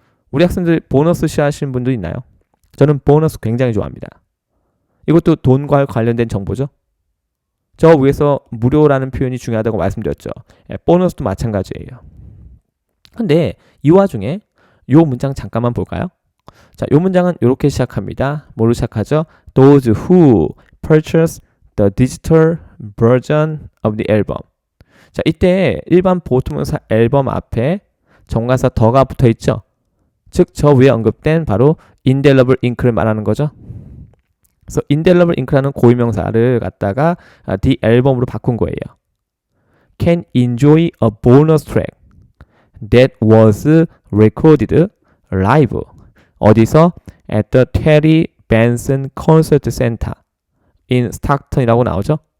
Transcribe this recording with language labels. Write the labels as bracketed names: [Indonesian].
[Korean] 우리 학생들 보너스 싫어하시는 분들 있나요? 저는 보너스 굉장히 좋아합니다. 이것도 돈과 관련된 정보죠. 저 위에서 무료라는 표현이 중요하다고 말씀드렸죠. 보너스도 마찬가지예요. 근데 이 와중에 이 문장 잠깐만 볼까요? 자, 이 문장은 이렇게 시작합니다. 뭐로 시작하죠? [English] Those who purchase the digital version of the album. [Korean] 자, 이때 일반 보통명사 앨범 앞에 정관사 더가 붙어 있죠. 즉, 저 위에 언급된 바로 indelible ink를 말하는 거죠. 그래서 indelible ink라는 고유명사를 갖다가 the album으로 바꾼 거예요. [English] Can enjoy a bonus track that was recorded live. [Korean] 어디서? [English] At the Terry Benson Concert Center in Stockton이라고 [Korean] 나오죠.